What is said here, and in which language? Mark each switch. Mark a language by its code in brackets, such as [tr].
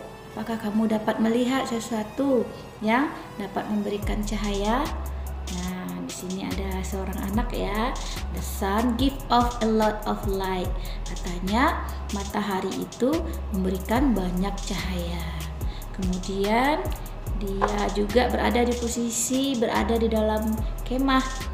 [id] Apakah kamu dapat melihat sesuatu yang dapat memberikan cahaya? Nah, di sini ada seorang anak ya. [en] The sun give off a lot of light. [id] Katanya matahari itu memberikan banyak cahaya. Kemudian dia juga berada di dalam kemah.